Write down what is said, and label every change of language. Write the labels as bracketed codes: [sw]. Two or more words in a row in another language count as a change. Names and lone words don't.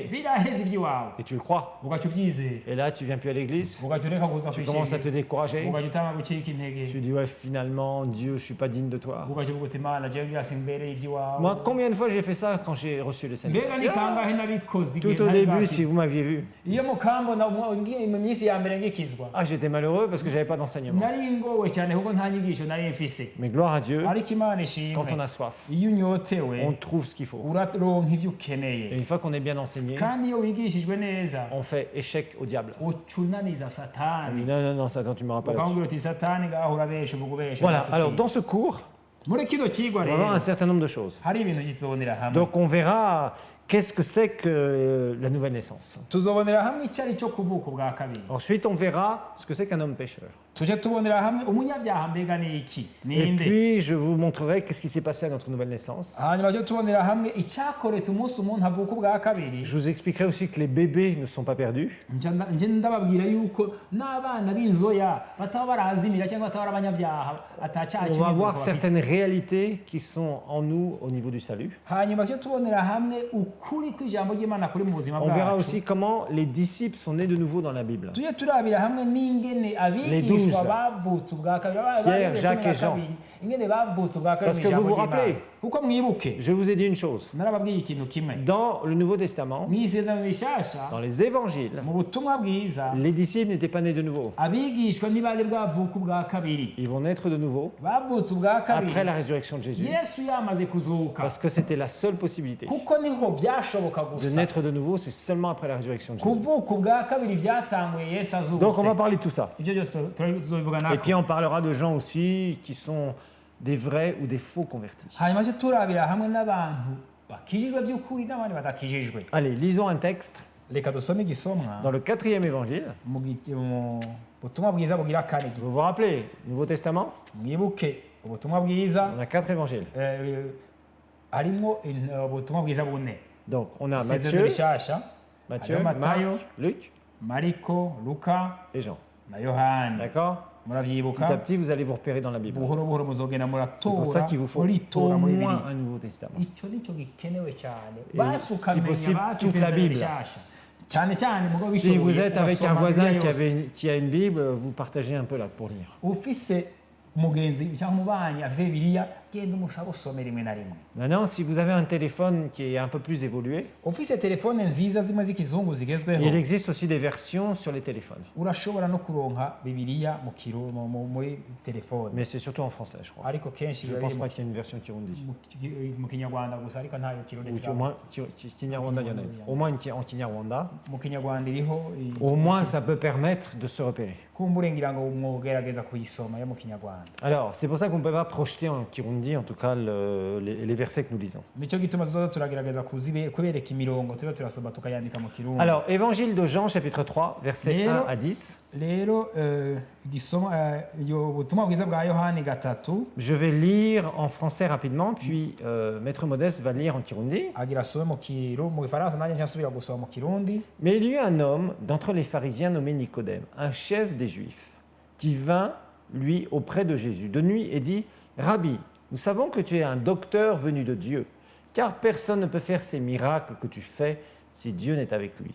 [rn] biraheze iby'iwawe [fr] Et tu le crois. [rn] ugaca ubyizera [fr] Et là, tu viens plus à l'église. [rn] ugaca ureka kuza [fr] Tu commences à te [rn] kwishimira [fr] décourager. [rn] ugaca utanga gucika intege [fr] Tu dis, ouais, finalement, Dieu, je suis pas digne de toi. [rn] ugaca uvuga uti imana jewe ngira simbereye iby'iwawe [fr] Moi, combien de fois j'ai fait ça quand j'ai reçu le Seigneur? [rn] mbega ni kangahe nabikoze igihe [fr] Tout au [rn] ntari [fr] début, [rn] bwakizwa. [fr] si vous m'aviez vu, [rn] iyo mukambona mu minsi ya mbere ngikizwa [fr] ah, j'étais malheureux parce que j'avais pas d'enseignement. [rn] nari ngowe cyane kuko nta nyigisho nari mfise [fr] Mais gloire à Dieu, [rn] ariko imana [fr] quand [rn] ishimwe [fr] on a soif, [rn] iyo unyotewe [fr] on trouve ce qu'il faut. [rn] uraronka ibyo [fr] Et [rn] ukeneye [fr] une fois qu'on est bien enseigné, [rn] kandi iyo wigishijwe neza [fr] on fait échec au diable. [rn] ucunaniza [fr] On dit, [rn] satani [fr] non, non, non, Satan, tu m'auras pas là-dessus. [rn] ukamubwira uti satani ngaho urabesha uvuga ubesha [fr] Voilà, [rn] ntabwo [fr] alors [rn] utsinda." [fr] dans ce cours, [rn] muri kino kigwa [fr] on va voir [rn] rero [fr] un certain nombre de choses. [rn] hari ibintu tuzobonera hamwe [fr] Donc on verra qu'est-ce que c'est que la nouvelle naissance. [rn] tuzobonera hamwe icyo ari cyo kuvuka ubwa kabiri [fr] Ensuite, on verra ce que c'est qu'un homme pécheur. [rn] tujye tubonera hamwe umunyabyaha mbega ni iki [fr] Et [rn] ninde [fr] puis, je vous montrerai qu'est-ce qui s'est passé à notre nouvelle naissance. [rn] hanyuma tujye tubonera hamwe icyakoretse umunsi umuntu avuka ubwa kabiri [fr] Je vous expliquerai aussi que les bébés ne sont pas perdus. [rn] nje ndababwira yuko n'abana b'inzoya bataba barazimira cyangwa bataba ari abanyabyaha atacyaha [fr] On va voir [rn] bafise [fr] certaines réalités qui sont en nous au niveau du salut. [rn] hanyuma tujye tubonera hamwe ukuri kw'ijambo ry'imana kuri mu buzima [fr] On verra [rn] bwacu [fr] aussi comment les disciples sont nés de nouveau dans la Bible. [rn] tujye turabira hamwe n'ingene abigishwa bavutse ubwa kabiri [fr] Pierre, Jacques et Jean. [rn] ingene bavutse ubwa kabiri [fr] Parce [rn] mu [fr] que [rn] ijambo [fr] vous vous [rn] ry'imana [fr] rappelez. [rn] kuko mwibuke [fr] Je vous ai dit une chose. [rn] narababwiye ikintu kimwe [fr] Dans le Nouveau Testament, [rn] mu isezerano rishasha [fr] dans les évangiles, [rn] mu butumwa bwiza [fr] les disciples n'étaient pas nés de nouveau. [rn] abigishwa ntibari bwavuka ubwa kabiri [fr] Ils vont naître de nouveau [rn] bavutse ubwa kabiri [fr] après la résurrection de Jésus. [rn] yesu yamaze kuzuka [fr] Parce que c'était la seule possibilité. [rn] kuko niho byashoboka [fr] De [rn] gusa [fr] naître de nouveau, c'est seulement après la résurrection de Jésus. [rn] kuvuka ubwa kabiri byatanguye yesu [fr] Donc on va [rn] azutse [fr] parler de tout ça. [rn] ibyo byose tuzobivuga [fr] Et [rn] nako [fr] puis on parlera de gens aussi qui sont des vrais ou des faux convertis. [rn] hanyuma cyo turabira hamwe n'abantu bakijijwe by'ukuri n'abandi badakijijwe [fr] Allez, lisons un texte [rn] reka dusome igisomwa [fr] dans le 4e évangile. [rn] mu butumwa bwiza bugira kane [fr] Vous vous rappelez, Nouveau Testament, [rn] mwibuke ubutumwa bwiza [fr] on a 4 évangiles. [rn] harimo ubutumwa bwiza bune [fr] Donc on a [rn] isezerano [fr] Matthieu, [rn] rishasha [fr] Matthieu, Marc, Marc, Luc [rn] mariko luka [fr] et Jean. [rn] na yohani [fr] D'accord? Petit à [rn] muravyibuka [fr] petit, vous allez vous repérer dans la Bible. [rn] buhoro buhoro muzogenda [fr] C'est pour ça [rn] muratora [fr] qu'il vous faut [rn] muritora [fr] au [rn] muri [fr] moins [rn] bibiri [fr] un Nouveau Testament. [rn] icyo nicyo gikenewe cyane [fr] Et [rn] basi [fr] si [rn] ukamenya [fr] possible, [rn] basi [fr] toute la [rn] isezerano [fr] Bible. [rn] rishasha cyane cyane mugabo [fr] Si vous [rn] bishoboye [fr] êtes avec un [rn] ugasoma [fr] voisin [rn] Bibiliya yose. [fr] qui a une Bible, vous partagez un peu là pour lire. [rn] ufise umugenzi cyangwa umubanyi afise bibiliya genda umusaba usome rimwe na rimwe [fr] Maintenant, si vous avez un téléphone qui est un peu plus évolué, [rn] ufise telefone nziza zimwe z'ikizungu zigezweho [fr] il existe aussi des versions sur les téléphones. [rn] urashobora no kuronka bibiliya muri telefone [fr] Mais c'est surtout en français, je crois. [rn] ariko kenshi [fr] Je ne [rn] biba [fr] pense [rn] biri [fr] pas qu'il y ait une version Kirundi. [rn] mu kinyarwanda gusa ariko ntayo kirundi [fr] Ou au moins, Kinyarwanda, il y en a une. Au moins en Kinyarwanda. [rn] mu kinyarwanda iriho [fr] Au moins, ça peut permettre de se repérer. [rn] kumbure ngira ngo mwogerageza kuyisoma yo mu kinyarwanda [fr] Alors, c'est pour ça qu'on ne peut pas projeter en Kirundi, en tout cas, les versets que nous lisons. [rn] nicyo gituma tuzoza turagerageza kubereka imirongo tuba turasoma tukayandika mu kirundi [fr] Alors, Évangile de Jean, chapitre 3, versets 1 à 10. [rn] rero igisoma ubutumwa bwiza bwa yohani gatatu [fr] Je vais lire en français rapidement, puis Maître Modeste va lire en Kirundi. [rn] agira asome mu gifaransa nanjye nsubira gusoma mu kirundi [fr] Mais il y eut un homme d'entre les pharisiens nommé Nicodème, un chef des Juifs, qui vint, lui, auprès de Jésus de nuit et dit, « Rabbi, nous savons que tu es un docteur venu de Dieu, car personne ne peut faire ces miracles que tu fais si Dieu n'est avec lui.